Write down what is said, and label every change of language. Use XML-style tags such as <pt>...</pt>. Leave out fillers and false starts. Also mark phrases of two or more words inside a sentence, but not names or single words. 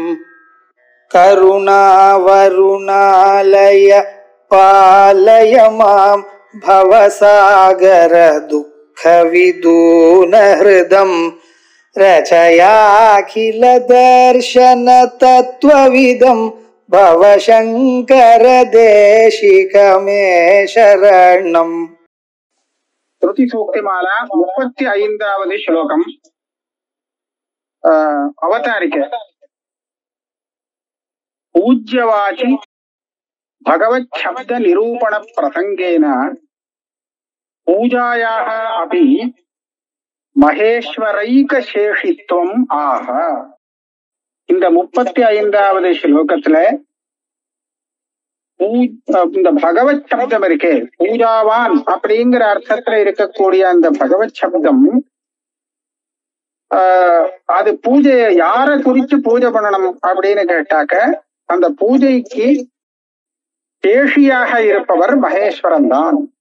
<sa>करुणावरुणालय पालय मां भवसागर दुःख विदून हृदं रचयाखिल दर्शन तत्त्वविदं भवशंकर देशिकमे शरणम्.</sa> <ta>ஸ்ருதி சூக்திமாலா 35வது ஸ்லோகம்.</ta> <sa>अवतारिक पूज्यवाचि भगवत् शब्द निरूपण प्रसंगेन पूजायाः अपि महेश्वरैक शेषित्वम् ஆக.</sa> <ta>இந்த 35வது ஸ்லோகத்துல இந்த பகவத் சப்தம் இருக்கே, பூஜாவான் அப்படிங்கிற அர்த்தத்துல இருக்கக்கூடிய அந்த பகவத் சப்தம், அது பூஜையை யார குறிச்சு பூஜை பண்ணணும் அப்படின்னு கேட்டாக்க, அந்த பூஜைக்கு சேஷியாக இருப்பவர் மகேஸ்வரன் தான்.</ta>